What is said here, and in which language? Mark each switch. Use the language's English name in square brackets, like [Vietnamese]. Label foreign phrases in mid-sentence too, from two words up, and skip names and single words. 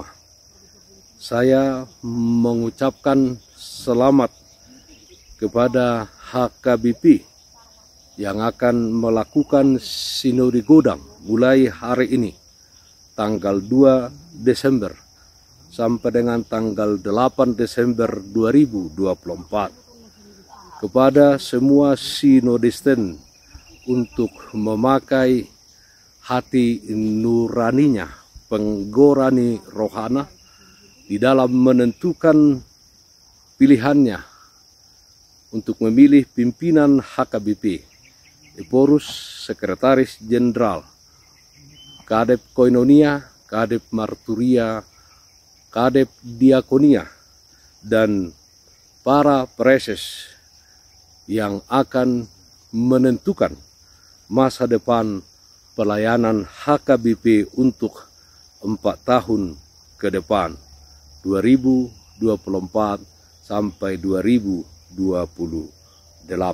[Indonesian] Saya mengucapkan selamat kepada HKBP yang akan melakukan Sinode Godang mulai hari ini, tanggal 2 Desember sampai dengan tanggal 8 Desember 2024. Kepada semua sinodisten untuk memakai hati nuraninya, [Batak Toba] penggorani rohana [Indonesian] di dalam menentukan pilihannya untuk memilih pimpinan HKBP, Eporus, Sekretaris Jenderal, Kadep Koinonia, Kadep Marturia, Kadep Diakonia, dan para preses yang akan menentukan masa depan pelayanan HKBP untuk 4 tahun ke depan, 2024 sampai 2028.